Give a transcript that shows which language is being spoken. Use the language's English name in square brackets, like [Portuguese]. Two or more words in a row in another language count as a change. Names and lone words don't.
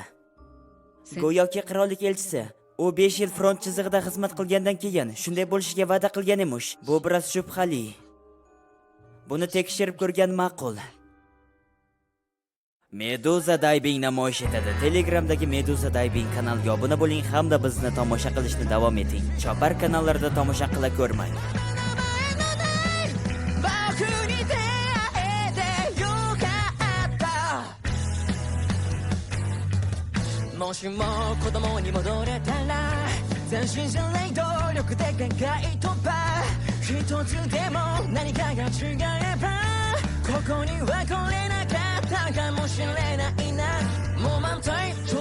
[Uzbek] Go'yoki qirollik elchisi. U 5 yil front chizig'ida xizmat qilgandan keyin shunday bo'lishiga va'da qilgan emish. Bu biroz shubhali. Buni tekshirib ko'rgan ma'qul. Medusa Diving namoyish etadi. Telegramdagi Medusa Diving kanaliga obuna bo'ling hamda bizni tomosha qilishni davom eting. Chopar kanallarida tomosha qila ko'rmang. [Japanese] もしも子供に戻れたら斬新じゃない努力で限界突破一つでも何かが違えばここには来れなかったかもしれないなもう満体超